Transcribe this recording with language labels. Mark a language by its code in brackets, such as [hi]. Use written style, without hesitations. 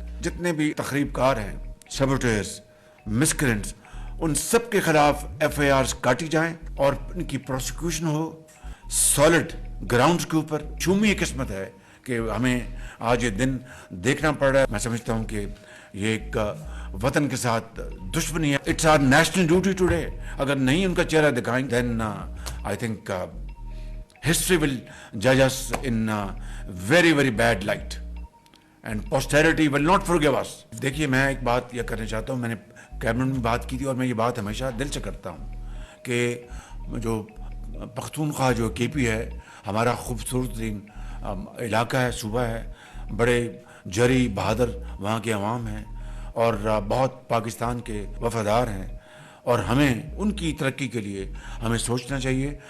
[ur] جتنے بھی تخریب کار ہیں، سیبوٹیئرز، مسکرینٹس، ان سب کے خلاف ایف آئی آرز کاٹی جائیں اور ان کی پروسیکیوشن ہو سالڈ گراؤنڈز کے اوپر. چومی قسمت ہے کہ ہمیں آج یہ دن دیکھنا پڑ رہا ہے. میں سمجھتا ہوں کہ یہ ایک وطن کے ساتھ دشمنی ہے. [en] It's our national duty today. [ur] اگر نہیں ان کا چہرہ دکھائیں [en] Then I think history will judge us in a very very bad light and posterity will not forgive us. [ur] دیکھیے میں ایک بات یہ کرنا چاہتا ہوں، میں نے کیبنٹ میں بات کی تھی اور میں یہ بات ہمیشہ دل سے کرتا ہوں کہ جو پختونخوا جو کے پی ہے ہمارا خوبصورت ترین علاقہ ہے، صوبہ ہے، بڑے جری بہادر وہاں کے عوام ہیں اور بہت پاکستان کے وفادار ہیں اور ہمیں ان کی ترقی کے لیے ہمیں سوچنا چاہیے.